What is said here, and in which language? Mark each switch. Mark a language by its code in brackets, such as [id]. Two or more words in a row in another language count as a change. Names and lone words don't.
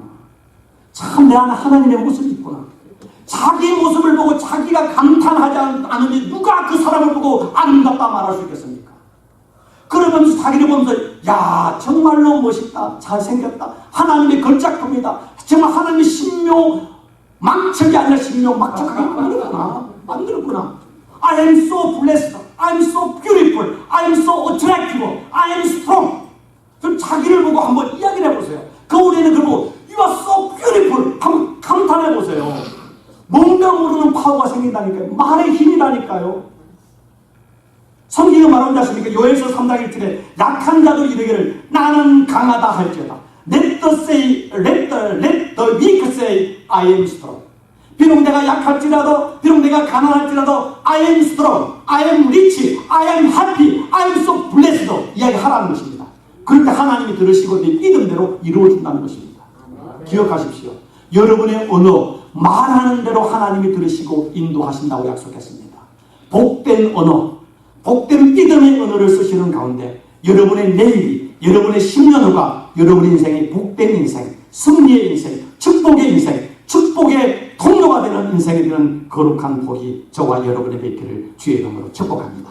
[ko] 참 내 안에 하나님의 모습이 있구나. 자기 모습을 보고 자기가 감탄하지 않으면 누가 그 사람을 보고 아름답다 말할 수 있겠습니까? 그러면서 자기를 보면서 야 정말로 멋있다. 잘생겼다. 하나님의 걸작품이다. 정말 하나님의 신묘 망척이 아니라 신묘 막척하게 만들었구나. [en] I am so blessed. I am so beautiful. I am so attractive. I am strong. [ko] 좀 자기를 보고 한번 이야기를 해보세요. 거울에는 그걸 보고 [en] You are so beautiful. [ko] 한번 감탄해보세요. 뭔가 모르는 파워가 생긴다니까요. 말의 힘이라니까요. 성경에 말하지 않습니까? 요엘서 3장 1절에 약한 자들이 이르기를 나는 강하다 할지어다. [en] Let the weak say I am strong. [ko] 비록 내가 약할지라도 비록 내가 가난할지라도 [en] I am strong, I am rich, I am happy, I am so blessed [ko] 이야기하라는 것입니다. 그럴 때 하나님이 들으시고 내 믿음대로 이루어진다는 것입니다. 기억하십시오. 여러분의 언어 말하는 대로 하나님이 들으시고 인도하신다고 약속했습니다. 복된 언어, 복된 믿음의 언어를 쓰시는 가운데 여러분의 내일이, 여러분의 10년 후가 여러분의 인생이 복된 인생, 승리의 인생, 축복의 인생, 축복의 통로가 되는 인생이 되는 거룩한 복이 저와 여러분의 뵙기를 주의 이름으로 축복합니다.